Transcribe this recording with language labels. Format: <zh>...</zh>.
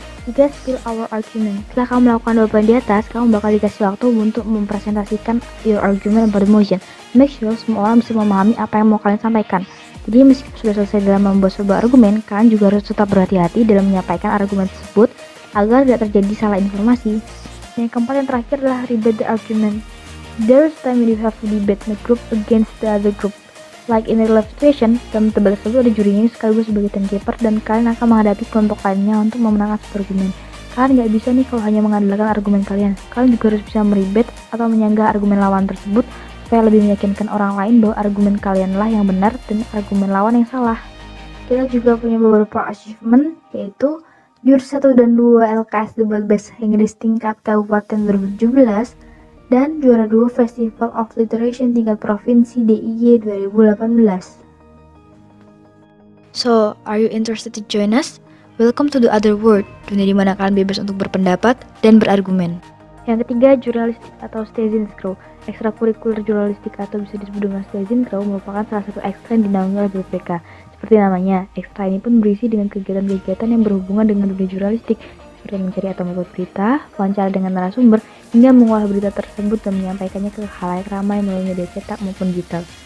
<id>ketiga,</id> <en>spill our argument.</en> <id>Setelah kamu melakukan jawaban di atas, kamu bakal dikasih waktu untuk mempresentasikan</id> <en>your argument about motion. Make sure</en> <id>semua orang bisa memahami apa yang mau kalian sampaikan. Jadi meskipun sudah selesai dalam membuat sebuah argumen, kalian juga harus tetap berhati-hati dalam menyampaikan argumen tersebut agar tidak terjadi salah informasi. Yang keempat dan terakhir adalah</id> <en>rebut the argument. There is time when you have to debate the group against the other group. Like in a real life situation,</en> <id>dalam debat tersebut ada jurinya sekaligus sebagai timekeeper dan kalian akan menghadapi kelompok lainnya untuk memenangkan sebuah argumen. Kalian nggak bisa nih kalau hanya mengandalkan argumen kalian. Kalian juga harus bisa meribet atau menyanggah argumen lawan tersebut supaya lebih meyakinkan orang lain bahwa argumen kalianlah yang benar dan argumen lawan yang salah. Kita juga punya beberapa achievement, yaitu juara 1 dan 2 LKS Debat Bahasa Inggris tingkat Kabupaten 2017 dan juara 2 Festival of Literature tingkat Provinsi DIY 2018.</id> <en>So, are you interested to join us? Welcome to the other world,</en> <id>dunia di mana kalian bebas untuk berpendapat dan berargumen. Yang ketiga, jurnalistik atau Stasiun Crew. Ekstrakurikuler jurnalistik atau bisa disebut dengan Stasiun Crew merupakan salah satu ekstra yang dinaungi oleh BPK. Seperti namanya, ekstra ini pun berisi dengan kegiatan-kegiatan yang berhubungan dengan dunia jurnalistik, seperti mencari atau meliput berita, wawancara dengan narasumber, hingga mengolah berita tersebut dan menyampaikannya ke khalayak ramai melalui media cetak maupun digital.</id>